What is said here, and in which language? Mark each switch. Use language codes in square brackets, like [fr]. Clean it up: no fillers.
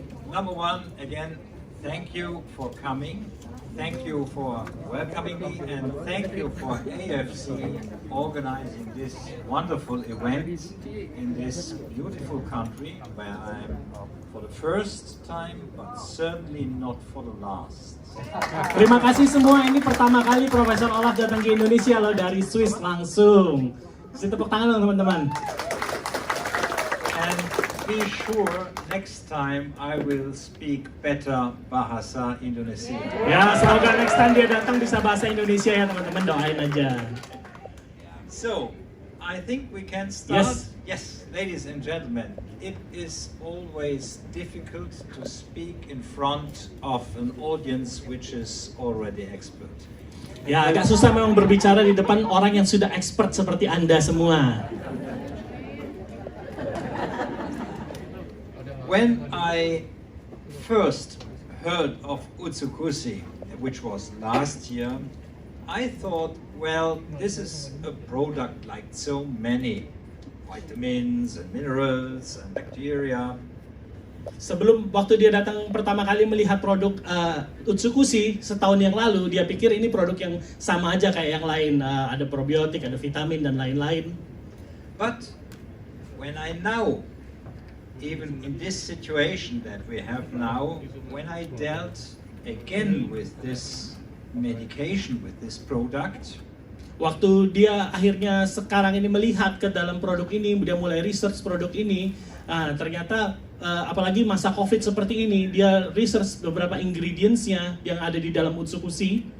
[en] Number one, again, thank you for coming. Thank you for welcoming me, and thank you for AFC organizing this wonderful event in this beautiful country where I'm for the first time, but certainly not for the last. [id] Terima kasih semua. Ini pertama kali Profesor Olaf datang ke Indonesia loh, dari Swiss langsung. Kasih tepuk tangan dong teman-teman. [en] And be sure next time I will speak better bahasa Indonesia. [id] Ya, semoga next time dia datang bisa bahasa Indonesia ya teman-teman, doain aja. [en] So, I think we can start. Yes. Yes, ladies and gentlemen, it is always difficult to speak in front of an audience which is already expert. [id] Ya, agak susah memang berbicara di depan orang yang sudah expert seperti Anda semua. [en] When I first heard of Utsukushhii, which was last year, I thought, well, this is a product like so many vitamins and minerals and bacteria. [id] Sebelum waktu dia datang pertama kali melihat produk Utsukushhii setahun yang lalu, dia pikir ini produk yang sama aja kayak yang lain, ada probiotik, ada vitamin dan lain-lain. [en] But when I now, even in this situation that we have now, when I dealt again with this medication, with this product, [id] Waktu dia akhirnya sekarang ini melihat ke dalam produk ini, dia mulai research produk ini, ternyata apalagi masa COVID seperti ini, dia research beberapa ingredients-nya yang ada di dalam Utsukushhii.